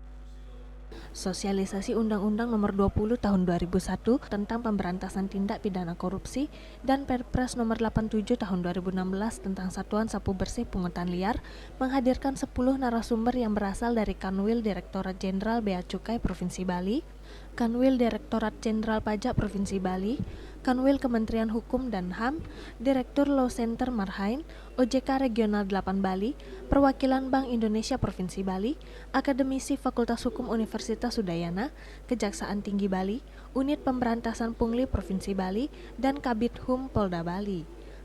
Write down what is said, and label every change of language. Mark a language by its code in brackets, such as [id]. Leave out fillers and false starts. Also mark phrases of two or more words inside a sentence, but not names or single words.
[id] Sosialisasi Undang-Undang Nomor 20 Tahun 2001 tentang pemberantasan tindak pidana korupsi dan Perpres Nomor 87 Tahun 2016 tentang Satuan Sapu Bersih Pungutan Liar menghadirkan 10 narasumber yang berasal dari Kanwil Direktorat Jenderal Bea Cukai Provinsi Bali, Kanwil Direktorat Jenderal Pajak Provinsi Bali, Kanwil Kementerian Hukum dan HAM, Direktur Law Center Marhain, OJK Regional 8 Bali, Perwakilan Bank Indonesia Provinsi Bali, Akademisi Fakultas Hukum Universitas Udayana, Kejaksaan Tinggi Bali, Unit Pemberantasan Pungli Provinsi Bali, dan Kabid Hum Polda Bali.